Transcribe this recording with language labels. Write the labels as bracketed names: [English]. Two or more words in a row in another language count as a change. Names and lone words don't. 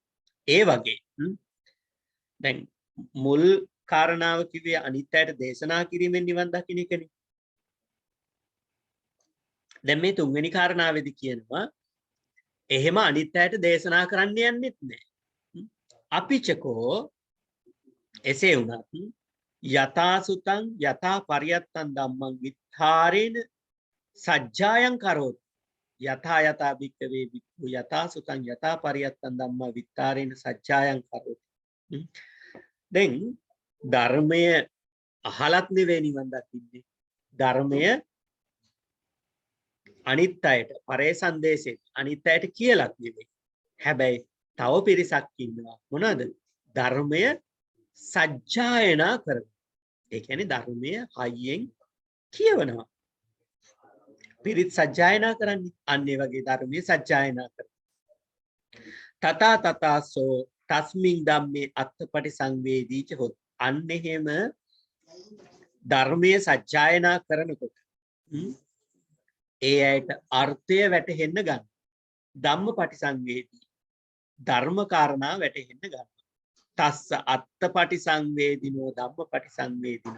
[Sinhala] ඒ වගේ දැන් මුල් කාරණාව කිව්වේ අනිත් අයට දේශනා කිරීමෙන් නිවන් දකින්න එකනේ. දැන් මේ තුන්වෙනි කාරණාවේදී කියනවා එහෙම අනිත් අයට දේශනා කරන්න යන්නෙත් නැහැ. [Pali] අපිචකෝ [Sinhala] එසේ වුණත් [Pali] යතා සුතං යතා පරියත්තං ධම්මං විත්තරේන සජ්ජායං කරෝති. යතා යතා භික්ඛවේ භික්ඛු යතා සුතං යතා පරියත්තං ධම්මා විත්තරේන සජ්ජායං කරෝති. [Sinhala] දැන් ධර්මය අහලත් නෙවෙයි නිවන් දකින්නේ. ධර්මය අනිත් අයට පරේසන්දේශෙත් අනිත් අයට කියලත් නෙවෙයි. හැබැයි තව පිරිසක් ඉන්නවා. මොනවද? ධර්මය සජ්ජායනා කරනවා. ඒ කියන්නේ ධර්මය හයියෙන් කියවනවා. පිරිත් සජ්ජායනා කරන්නේ අන්න ඒ වගේ ධර්මයේ සජ්ජායනා කරනවා. [Pali] තථා තථාසෝ තස්මින් ධම්මේ අත්ථපටි සංවේදීච හොත්. [Sinhala] අන්න එහෙම ධර්මයේ සජ්ජායනා කරනකොට ඒ අයට අර්ථය වැටහෙන්න ගන්න. [Pali] ධම්මපටි සංවේදී [Sinhala] ධර්ම කාරණා වැටහෙන්න ගන්න. [Pali] තස්ස අත්ථපටි සංවේදිනෝ ධම්මපටි සංවේදිනෝ.